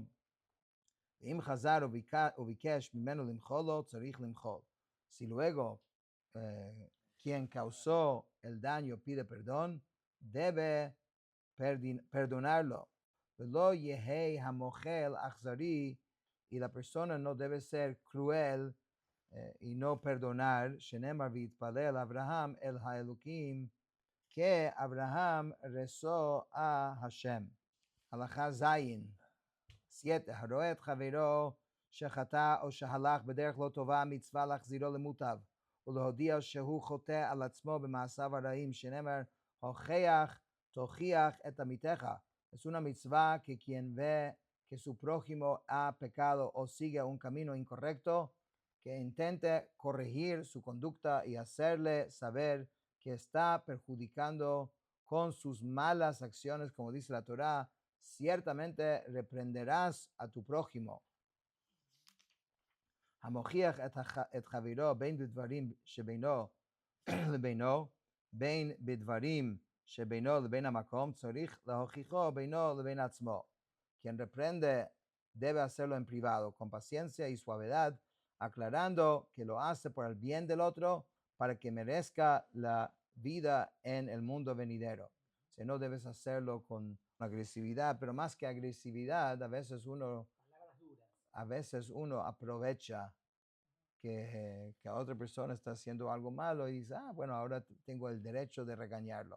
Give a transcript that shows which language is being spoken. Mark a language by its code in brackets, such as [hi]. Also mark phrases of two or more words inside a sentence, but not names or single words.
[he] אם חזר וביקש ממנו למחול לו, צריך למחול. [es] Si luego quien causó el daño pide perdón, debe perdonarlo. [he] ולא יהא המוחל אכזרי, [es] y la persona no debe ser cruel y no perdonar. [he] שנאמר ויתפלל אברהם אל האלהים, [es] que Abraham rezó a Hashem. [he] הלכה זין 7. הרואה את חברו שחטא או שהלך בדרך לא טובה, מצווה להחזירו למוטב, ולהודיע שהוא חוטא על עצמו במעשיו הרעים, שנאמר, הוכיח, תוכיח את עמיתך. [es] Es una mitzvah que quien ve que su prójimo ha pecado o sigue un camino incorrecto, que intente corregir su conducta y hacerle saber que está perjudicando con sus malas acciones, como dice la Torá, ciertamente reprenderás a tu prójimo. [he] המוכיח את חברו בין בדברים שבינו לבינו, בין בדברים שבינו לבין המקום, צריך להוכיחו בינו לבין עצמו. [es] Quien reprende debe hacerlo en privado, con paciencia y suavidad, aclarando que lo hace por el bien del otro, para que merezca la vida en el mundo venidero. Si no debes hacerlo con agresividad, pero más que agresividad, a veces uno aprovecha que otra persona está haciendo algo malo y dice, bueno, ahora tengo el derecho de regañarlo.